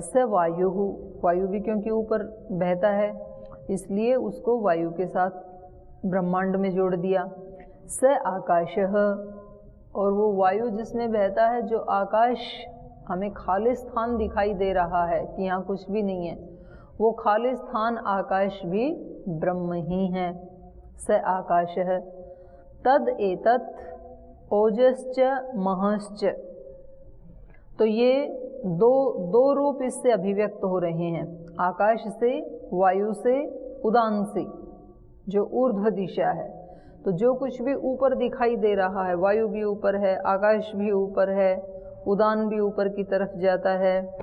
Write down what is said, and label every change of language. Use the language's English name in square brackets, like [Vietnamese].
[Hindi] स वायु, वायु भी क्योंकि ऊपर बहता है इसलिए उसको वायु के साथ ब्रह्मांड में जोड़ दिया। स आकाशः, और वो वायु जिसमें बहता है, जो आकाश हमें खाली स्थान दिखाई दे रहा है कि यहाँ कुछ भी नहीं है, वो खाली स्थान आकाश भी ब्रह्म ही है। [Sanskrit] स आकाशः तद एतत् ओजश्च महश्च। [Hindi] तो ये दो रूप इससे अभिव्यक्त हो रहे हैं, आकाश से, वायु से, उदान से, जो ऊर्ध्व दिशा है। तो जो कुछ भी ऊपर दिखाई दे रहा है, वायु भी ऊपर है, आकाश भी ऊपर है, उदान भी ऊपर की तरफ जाता है।